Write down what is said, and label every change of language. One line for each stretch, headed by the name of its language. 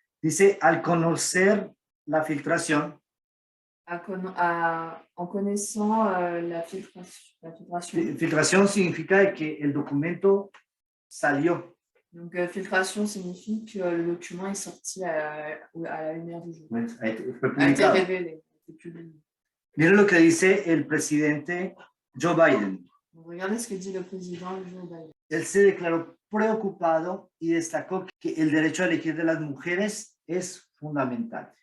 Spanish: Dice, al conocer la filtración,
French: en connaissant la filtration.
Spanish: Filtración significa que el documento salió.
French: Donc filtration signifie que le document est sorti à la lumière du jour. A été révélé, a été publié.
Spanish: Miren lo que dice el presidente Joe Biden.
French: Donc, regardez ce que dit le président Joe Biden.
Spanish: Él se declaró preocupado y destacó que el derecho a elegir de las mujeres es fundamental.